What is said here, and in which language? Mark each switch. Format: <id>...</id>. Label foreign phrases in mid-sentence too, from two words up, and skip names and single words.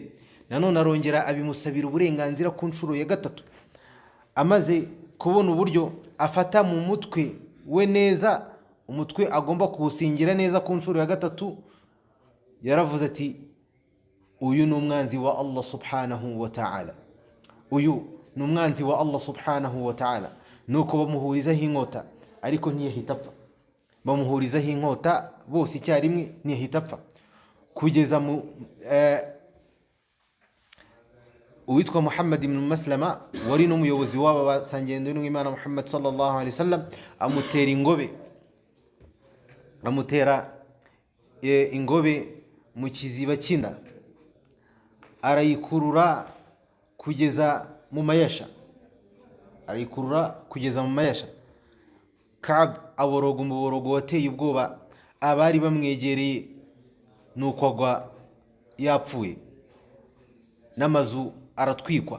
<rw>Nanone arongera abimusabira uburenganzira ku nshuro ya gatatu, amaze kubona uburyo afata mu mutwe we neza, umutwe agomba kuwusingira neza ku nshuro ya gatatu, yaravuze ati uyu ni umwanzi wa Allah</rw> <ar>سبحانه وتعالى,</ar> <rw>uyu ni umwanzi wa Allah</rw> <ar>سبحانه وتعالى.</ar> <rw>Nuko bamuhurizaho inkota ariko ntiyahita apfa, bamuhurizaho inkota bose icyarimwe ntiyahita apfa, kugeza mu uwitwa Muhammad ibn Maslama wari n'umuyobozi w'aba basangendo n'Imana Muhammad</rw> <ar>صلى الله عليه وسلم</ar> <rw>amutera ingobe, amutera ingobe mu kiziba cy'inda, arayikurura kugeza mu mayasha, arayikurura kugeza mu mayasha. Ka'b aboroga umuborogo wateye ubwoba abari bamwegereye, nuko agwa yapfuye, n'amazu aratwikwa.</rw>